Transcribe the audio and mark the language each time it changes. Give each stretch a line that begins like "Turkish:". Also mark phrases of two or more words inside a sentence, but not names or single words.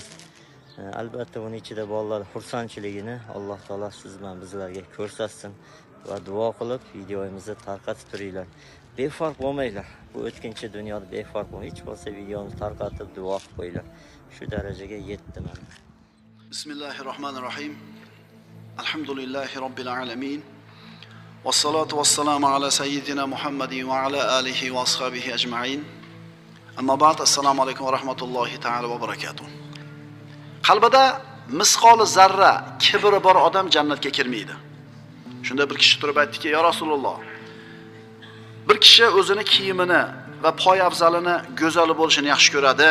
Uzbek: Albatta buning ichida bolalar xursandchiligini Alloh taolo siz bilan bizlarga ko'rsatsin va duo qilib videomizni tarqatib turinglar. Befarq bo'lmanglar. Bu o'tkinchi dunyoda befarq bo'lmang. Hech bo'lsa videoni tarqatib duo qilib qo'yinglar. Shu darajaga yetdi mana.
Arabic: بسم الله الرحمن الرحيم. الحمد لله رب العالمين والصلاة والسلام على سيدنا محمد وعلى آله وأصحابه أجمعين. أما بعد, السلام عليكم ورحمة الله تعالى وبركاته.
Uzbek: Qalbida misqoli zarra kibri bor odam jannatga kirmaydi. Shunda bir kishi turib aytdiki:
Arabic: "يا رسول الله,
Uzbek: bir kishi o'zini kiyimini va poy afzalini go'zal bo'lishini yaxshi ko'radi."